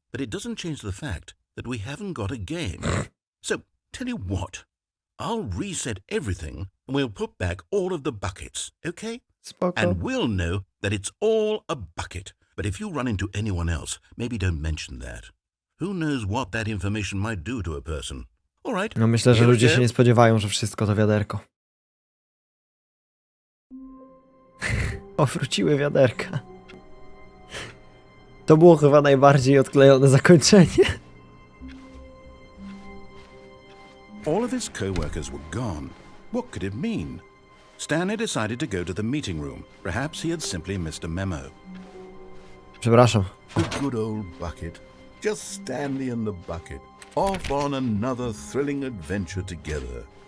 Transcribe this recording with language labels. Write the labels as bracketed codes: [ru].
[en] But it doesn't change the fact that we haven't got a game. So, tell you what. I'll reset everything and we'll put back all of the buckets, okay? [pl] Spoko. [en] And we'll know that it's all a bucket. But if you run into anyone else, maybe don't mention that. Who knows what that information might do to a person. All right. [pl] No myślę, że [en] here we [pl] ludzie [en] go. [pl] się nie spodziewają, że wszystko to wiaderko. Powróciły wiaderka. To było chyba najbardziej odklejone zakończenie. [en] All of his co-workers were gone. What could it mean? Stanley decided to go to the meeting room. Perhaps he had simply missed a memo. [pl] Przepraszam. [en] The good old bucket. Just Stanley and the bucket. Off on another thrilling adventure together.